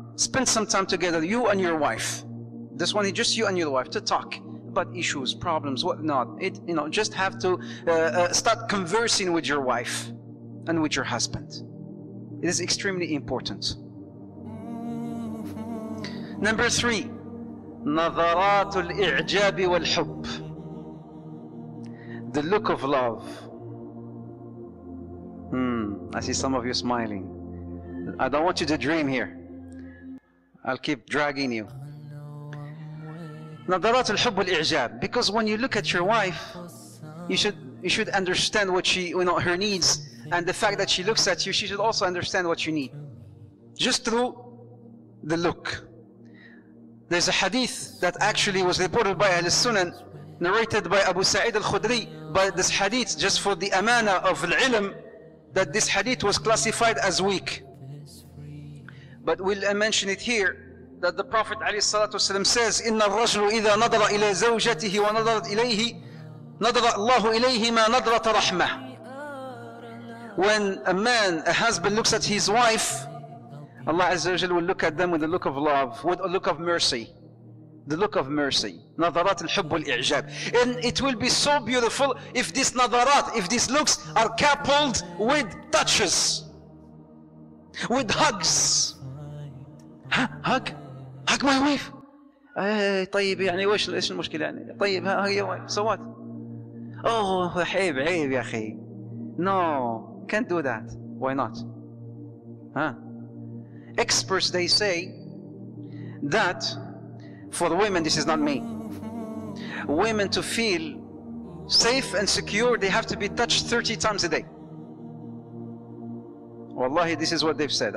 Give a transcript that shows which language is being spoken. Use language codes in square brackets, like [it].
[en] Spend some time together, you and your wife. This one is just you and your wife, to talk about issues, problems, whatnot. Just have to start conversing with your wife and with your husband. It is extremely important. [ar] Number three, نظرات الإعجاب والحب. [en] The look of love. I see some of you smiling. I don't want you to dream here. I'll keep dragging you. [ar] نظرات الحب والإعجاب. [en] Because when you look at your wife, you should understand what her needs, and the fact that she looks at you, she should also understand what you need. Just through the look. There's a hadith that actually was reported by Ahl Sunan, narrated by Abu Sa'id al-Khudri. But this hadith, just for the amana of al-ilm, that this hadith was classified as weak. But we'll mention it here, that the Prophet ﷺ says, [ar] إِنَّ الرَّجْلُ إِذَا نَظَرَ إِلَى زَوْجَتِهِ وَنَظَرَتْ إِلَيْهِ نَظَرَ اللَّهُ إِلَيْهِ مَا نَظْرَةَ رَحْمَةٍ. [en] When a man, a husband looks at his wife, Allah Azza wa Jal will look at them with a look of love, with a look of mercy. The look of mercy. [ar] نظرات الحب والإعجاب. [en] And it will be so beautiful if these نظرات, if these looks are coupled with touches, with hugs. Hug my wife. [ar] طيب يعني ايش المشكلة يعني؟ طيب هي wife. [en] So what? [ar] Oh عيب يا أخي. [en] No, can't do that. Why not? Experts, they say that for women, this is not me, women to feel safe and secure, they have to be touched 30 times a day. Wallahi, this is what they've said.